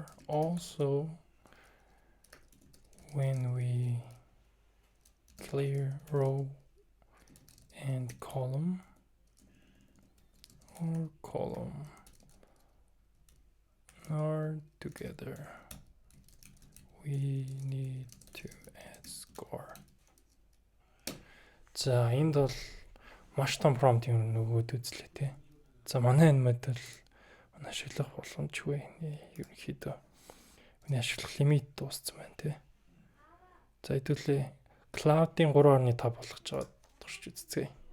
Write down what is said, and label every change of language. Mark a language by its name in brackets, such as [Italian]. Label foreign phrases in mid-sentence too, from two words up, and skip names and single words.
[English] Also, when we clear row and column are together, we need to add score. [Mongolian] За энд бол маш том prompt юм нөгөөд үзлээ те. За манай энэ модуль ашиглах боломжгүй. Ерөнхийдөө миний ашиглах лимит дууссан байна те. За хэдүүлээ cloud-ийн 3.5 болгож байгаа турш үзье.